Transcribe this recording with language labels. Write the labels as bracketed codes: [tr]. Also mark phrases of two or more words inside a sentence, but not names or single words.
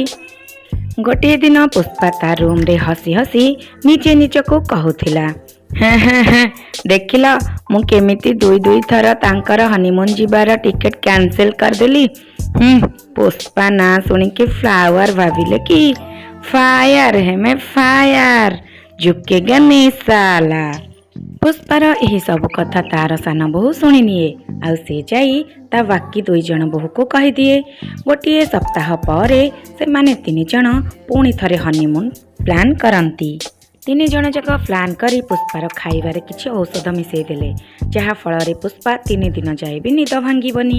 [or] ଗୋଟିଏ ଦିନ ପୁଷ୍ପା ତା ରୁମରେ ହସି ହସି ନିଜେ ନିଜକୁ କହୁଥିଲା, ଦେଖିଲ ମୁଁ କେମିତି ଦୁଇ ଥର ତାଙ୍କର ହନିମୁନ ଯିବାର ଟିକେଟ କ୍ୟାନସେଲ କରିଦେଲି। ପୁଷ୍ପା ନାଁ ଶୁଣିକି ଫ୍ଲାୱାର ଭାବିଲେ କି? [hi] फायर है मैं फायर, झुकेगा नहीं साला। [or] पुष्पार ଏହି ସବୁ କଥା ତାର ସାନ ବୋହୂ ଶୁଣି ନିଏ, ଆଉ ସେ ଯାଇ ତା ବାକି ଦୁଇ ଜଣ ବୋହୂକୁ କହିଦିଏ। ଗୋଟିଏ ସପ୍ତାହ ପରେ ସେମାନେ ତିନି ଜଣ ପୁଣି ଥରେ ହନିମୁନ ପ୍ଲାନ୍ କରନ୍ତି। ତିନି ଜଣ ଯାକ ପ୍ଲାନ୍ କରି ପୁଷ୍ପାର ଖାଇବାରେ କିଛି ଔଷଧ ମିଶାଇ ଦେଲେ, ଯାହା ଫଳରେ ପୁଷ୍ପା 3 ଦିନ ଯାଏ ବି ନିଦ ଭାଙ୍ଗିବନି।